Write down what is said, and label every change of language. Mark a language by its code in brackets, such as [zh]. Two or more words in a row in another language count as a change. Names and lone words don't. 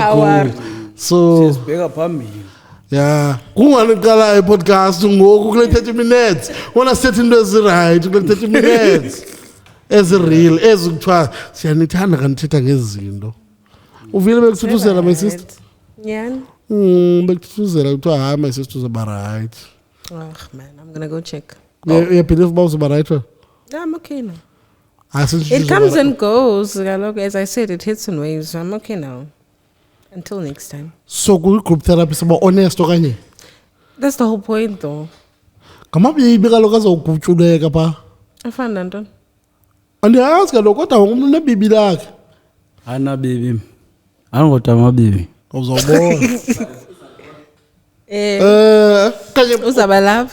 [xh] hour ku-hour. so sibheka phambili yeah kungani uqalayo i-podcast ngoku kule 30 minutes wona sithetha into ezirayithi kule 30 minutes ezireal ezi kuthiwa siyanithanda kanithetha ngezi zinto uvile bekuthuthuzela [en] my sister [xh] Yeah. bekuthuthuzela kuthiwa hayi [en] my sister [xh] uzaba right [en] Oh man, I'm gonna go check. [xh] uyabhelieve uba uzaba right wena [en] I'm okay now. [xh] Asithi [en] It [xh] uzaba [en] comes right. and goes. Kaloku, as I said, it hits and waves. I'm okay now. Until next time. [xh] so kwi- [en] group therapy [xh] saba honest okanye [en] That's the whole point, though. [xh] ngamabibi kaloku azawugutyuleka phaa [en] I found Anton. [xh] andiyazi kaloku kodwa wonke umntu unebibi lakhe anabibi angoda amabibi uzawubona kanye Uzaba love.